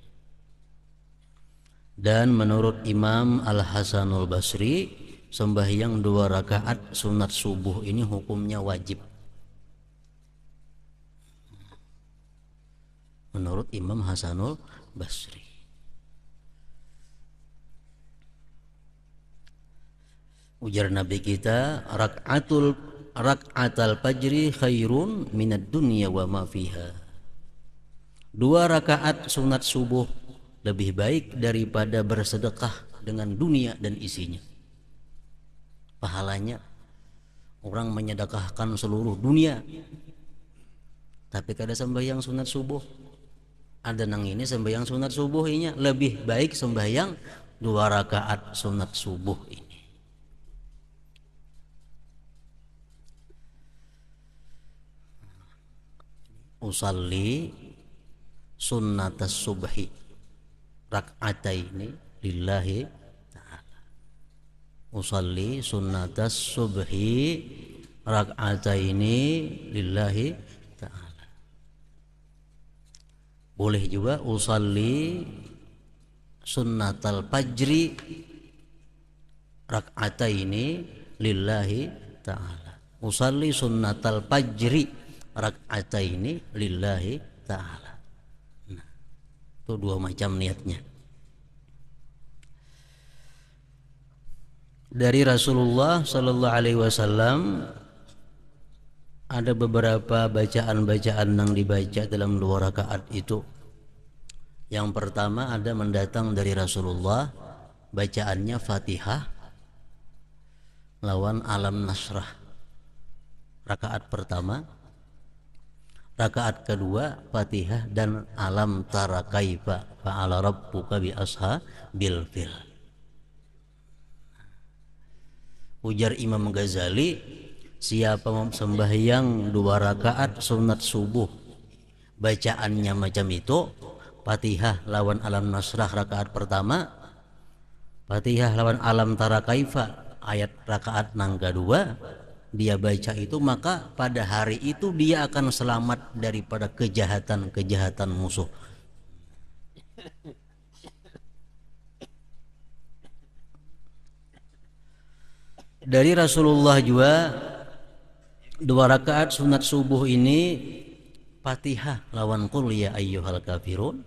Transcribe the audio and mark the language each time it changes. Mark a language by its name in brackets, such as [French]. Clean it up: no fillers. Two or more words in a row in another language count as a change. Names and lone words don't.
[Banjar] Dan menurut Imam Al-Hasanul Basri, sembahyang 2 rakaat sunat subuh ini hukumnya wajib. Menurut Imam Hasanul Basri. Ujar Nabi kita, [Arabic] ركعات ركعتا الفجر خير من الدنيا وما فيها. [Banjar] 2 rakaat sunat subuh lebih baik daripada bersedekah dengan dunia dan isinya. Pahalanya orang menyedekahkan seluruh dunia, tapi kada sembahyang sunat subuh. Ada nang ini sembahyang sunat subuh ini lebih baik sembahyang 2 rakaat sunat subuh ini. [Arabic] أصلي سنة الصبح ركعتين لله تعالى. أصلي سنة الصبح ركعتين لله تعالى. [Banjar] Boleh juga [Arabic] أصلي سنة الفجر ركعتين لله تعالى. أصلي سنة الفجر ركعتين لله تعالى. [Banjar] Nah, itu 2 macam niatnya. Dari Rasulullah [Arabic] صلى الله عليه وسلم [Banjar] ada beberapa bacaan-bacaan yang dibaca dalam 2 rakaat itu. Yang pertama ada mendatang dari Rasulullah, bacaannya Fatihah lawan Alam Nasrah. Rakaat pertama. Rakaat kedua Fatihah dan [Arabic] ألم تر كيف فعل ربك بأصحاب الفيل. [Banjar] Ujar Imam Ghazali, siapa sembahyang 2 rakaat sunat subuh bacaannya macam itu, Fatihah lawan Alam Nasrah rakaat pertama, Fatihah lawan [Arabic] ألم تر كيف [Banjar] ayat rakaat nang kedua, dia baca itu, maka pada hari itu dia akan selamat daripada kejahatan-kejahatan musuh. Dari Rasulullah juga 2 rakaat sunat subuh ini Fatihah lawan [Arabic] قل يا أيها الكافرون.